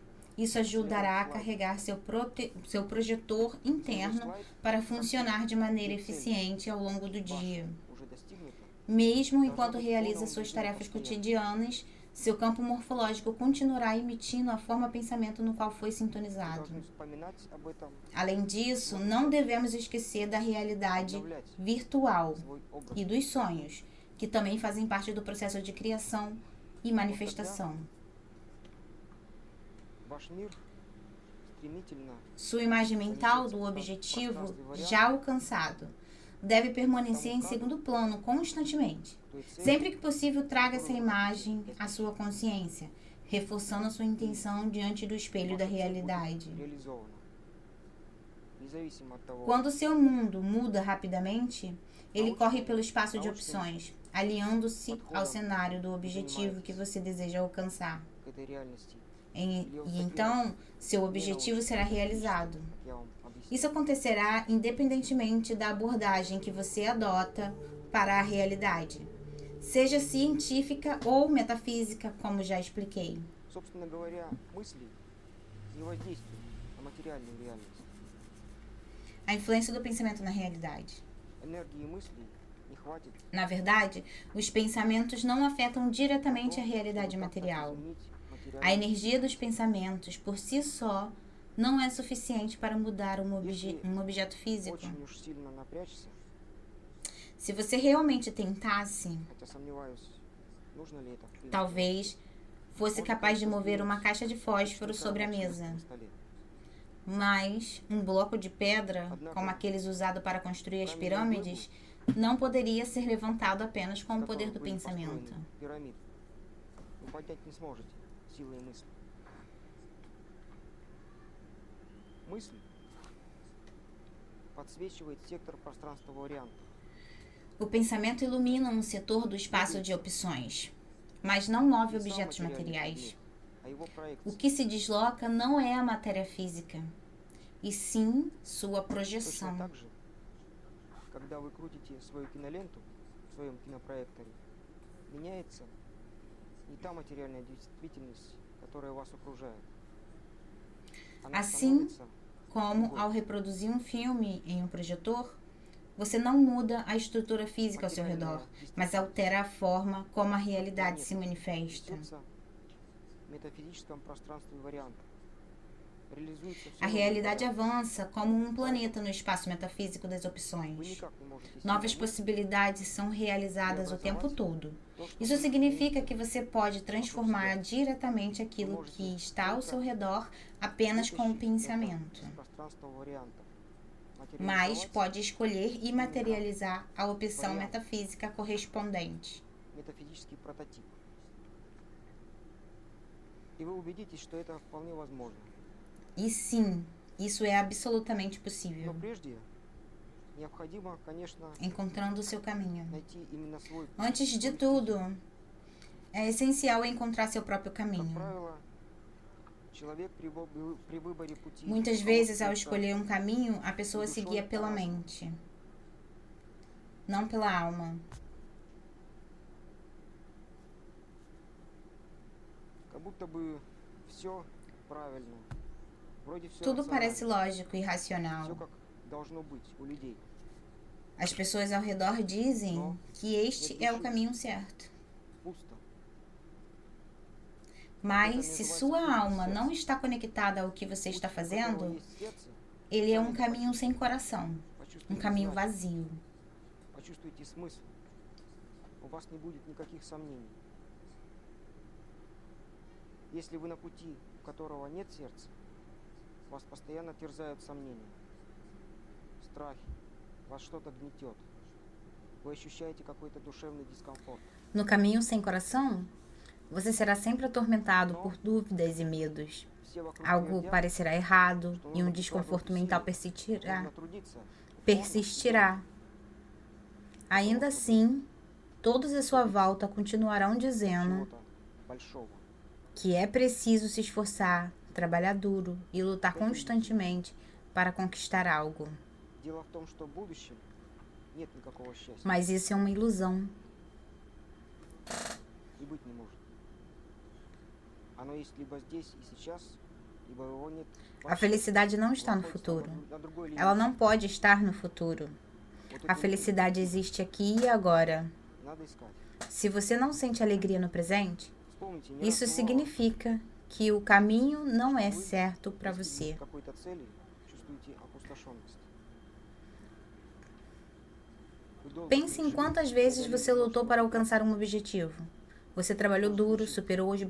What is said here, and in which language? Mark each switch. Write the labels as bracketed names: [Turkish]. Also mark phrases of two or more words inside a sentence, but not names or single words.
[Portuguese] Isso ajudará a carregar seu projetor interno para funcionar de maneira eficiente ao longo do dia. Mesmo enquanto realiza suas tarefas cotidianas, seu campo morfológico continuará emitindo a forma pensamento no qual foi [Russian] Мы [Portuguese] sintonizado. [Russian] должны вспоминать об этом, [Portuguese] Além disso, não devemos esquecer da realidade [Russian] обновлять [Portuguese] virtual [Russian] свой образ. [Portuguese] e dos sonhos, que também fazem parte do processo de criação e manifestação. [Russian] Ваш мир стремительно [Portuguese] Sua imagem mental do objetivo já alcançado deve permanecer em segundo plano constantemente. [Russian] той цели, [Portuguese] Sempre que possível, traga essa imagem à sua consciência, reforçando a sua intenção diante do espelho da [Russian] ваша цель будет [Portuguese] realidade. [Russian] реализована. Независимо от того, [Portuguese] Quando seu mundo muda rapidamente, ele corre pelo espaço de opções, aliando-se ao cenário do objetivo que você deseja alcançar. [Russian] к этой реальности, [Portuguese] E então, seu objetivo será realizado. [Russian] как я вам объяснил. [Portuguese] Isso acontecerá independentemente da abordagem que você adota para a realidade, seja científica ou metafísica, como já expliquei. [Russian] Собственно говоря, мысли не воздействуют на материальную реальность. [Portuguese] A influência do pensamento na realidade. [Russian] Энергии мыслей не хватит, [Portuguese] Na verdade, os pensamentos não afetam diretamente a realidade [Russian] чтобы [Portuguese] material. [Russian] изменить [Portuguese] A [Russian] материальную. [Portuguese] energia dos pensamentos, por si só, não é suficiente para mudar um objeto físico. [Russian] Очень уж сильно напрячься, [Portuguese] Se você realmente tentasse, [Russian] хотя сомневаюсь, нужно ли это в принципе. [Portuguese] talvez fosse capaz de mover uma caixa de fósforo sobre a mesa. [Russian] На столе. [Portuguese] Mas um bloco de pedra, como aqueles usados para construir as pirâmides, não poderia ser levantado apenas com o poder do pensamento. [Russian] Пирамид. Вы поднять не сможете силой мысли. Мысль подсвечивает сектор пространства вариантов. [Portuguese] O pensamento ilumina um setor do espaço de opções, mas não move [Russian] Не сам [Portuguese] objetos [Russian] материальный [Portuguese] materiais. [Russian] предмет, а его [Portuguese] O [Russian] проекция. [Portuguese] que se desloca não é a matéria física, e sim sua [Russian] Точно [Portuguese] projeção. [Russian] так же, когда вы крутите свою киноленту в своем кинопроекторе, меняется не та материальная действительность, которая вас окружает. Она [Portuguese] Assim [Russian] становится [Portuguese] Como, ao reproduzir um filme em um projetor, você não muda a estrutura física ao seu redor, mas altera a forma como a realidade se manifesta. [Russian] несется в метафизическом пространстве вариантов. Реализуется все [Portuguese] A realidade avança como um planeta no espaço metafísico das [Russian] Вы [Portuguese] opções. [Russian] никак не можете [Portuguese] Novas [Russian] силой мысли [Portuguese] possibilidades são realizadas o tempo todo. [Russian] то, что [Portuguese] Isso [Russian] вы [Portuguese] significa que você pode transformar diretamente aquilo que está ao seu redor apenas com o pensamento, [Russian] из пространства вариантов. [Portuguese] mas [Russian] Материализовать [Portuguese] pode escolher e materializar a opção metafísica correspondente. [Russian] метафизический прототип. И вы убедитесь, что это вполне возможно. [Portuguese] E sim, isso é absolutamente [Russian] Но [Portuguese] possível, [Russian] прежде необходимо, конечно, [Portuguese] encontrando o seu caminho. [Russian] найти именно свой путь. [Portuguese] Antes de tudo, é essencial encontrar seu próprio [Russian] Как [Portuguese] caminho. [Russian] правило, человек при выборе пути [Portuguese] Muitas vezes, ao [Russian] руководствуется [Portuguese] escolher um caminho, a pessoa se guia pela mente, não pela alma. [Russian] как будто бы все правильно. Вроде все [Portuguese] Tudo parece lógico e racional. [Russian] Все как должно быть у людей. [Portuguese] As pessoas ao redor dizem que este é o caminho certo. [Russian] Пусто. [Portuguese] Mas, se sua alma não está conectada ao que você está [Russian] Путь, у которого [Portuguese] fazendo, [Russian] есть сердце, [Portuguese] ele é um caminho sem coração, um [Russian] почувствуйте [Portuguese] caminho [Russian] знание, [Portuguese] vazio. [Russian] почувствуйте смысл. У вас не будет никаких сомнений. Если вы на пути, у которого нет сердца, вас постоянно терзают сомнения, страхи, вас что-то гнетет. Вы ощущаете какой-то душевный дискомфорт. [Portuguese] No caminho sem coração, você será sempre atormentado por dúvidas e medos. [Russian] Все вокруг [Portuguese] Algo [Russian] твердят, [Portuguese] parecerá errado [Russian] что [Portuguese] e um [Russian] нужно [Portuguese] desconforto [Russian] прикладывать [Portuguese] mental [Russian] усилия, [Portuguese] persistirá. [Russian] нужно трудиться, [Portuguese] Persistirá. Ainda assim, todos à sua volta continuarão dizendo [Russian] чего-то большого. [Portuguese] que é preciso se esforçar, trabalhar duro e lutar constantemente para conquistar algo. [Russian] Дело в том, что в будущем нет никакого счастья [Portuguese] Mas isso é uma ilusão. [Russian] и быть не может. Оно есть либо здесь и сейчас, либо его нет. [Portuguese] A felicidade não está no futuro. Ela não pode estar no futuro. A felicidade existe aqui e agora. [Russian] Надо искать. [Portuguese] Se você não sente alegria no presente, [Russian] Вспомните, не раз [Portuguese] Isso [Russian] бывало, [Portuguese] significa que o caminho não é [Russian] вы [Portuguese] certo para [Russian] достигнув [Portuguese] você. [Russian] какой-то цели, чувствуете опустошенность. Вы долго [Portuguese] Pense em [Russian] шли, [Portuguese] quantas vezes [Russian] преодолели [Portuguese] você lutou [Russian] множество [Portuguese] para [Russian] препятствий. [Portuguese] alcançar um objetivo. Você trabalhou duro, superou os